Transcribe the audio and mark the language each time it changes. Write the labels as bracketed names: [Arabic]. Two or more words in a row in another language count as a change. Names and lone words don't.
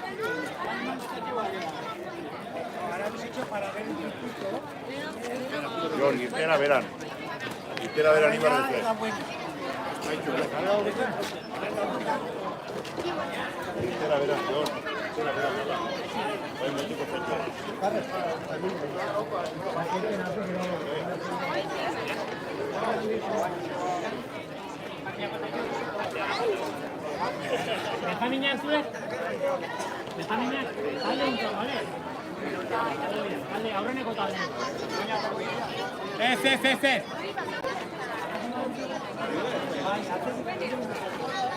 [Spanish] Jordi, espera, verán. Espera, verán, iba a decir. Espera, verán, Jordi. Espera, verán. Hay un equipo [Basque] Benjaminak zuek? Benjaminak, talde untor, bale? Talde, aurreneko talde. Ez.